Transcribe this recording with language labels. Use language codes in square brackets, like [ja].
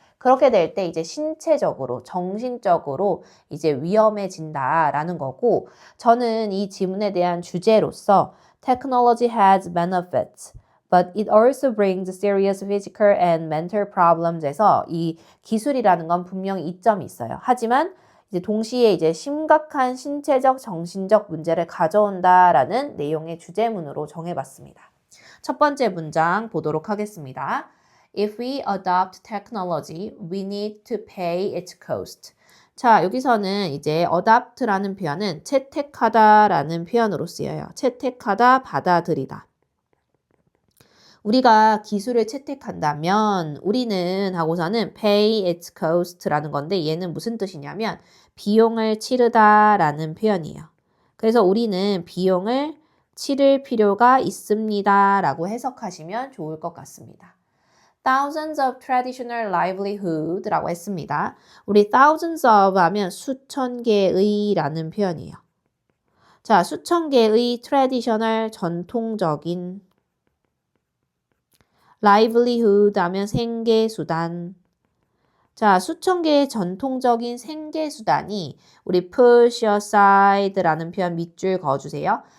[ko] 그렇게 될 때 이제 신체적으로, 정신적으로 이제 위험해진다라는 거고 저는 이 지문에 대한 주제로서 [en] Technology has benefits, but it also brings serious physical and mental problems [ko] 에서 이 기술이라는 건 분명히 이점이 있어요. 하지만 이제 동시에 이제 심각한 신체적, 정신적 문제를 가져온다라는 내용의 주제문으로 정해봤습니다. 첫 번째 문장 보도록 하겠습니다. [en] If we adopt technology, we need to pay its cost. [ko] 자, 여기서는 이제 adopt라는 표현은 채택하다라는 표현으로 쓰여요. 채택하다, 받아들이다. 우리가 기술을 채택한다면 우리는 하고서는 [en] pay its cost [ko] 라는 건데 얘는 무슨 뜻이냐면 비용을 치르다라는 표현이에요. 그래서 우리는 비용을 치를 필요가 있습니다 라고 해석하시면 좋을 것 같습니다. [en] Thousands of traditional livelihood [ko] 라고 했습니다. 우리 [en] thousands of [ko] 하면 수천 개의 라는 표현이에요. 자, 수천 개의 traditional 전통적인 livelihood 하면 생계수단. 자, 수천 개의 전통적인 생계수단이 우리 [en] push aside [ko] 라는 표현 밑줄 그어주세요.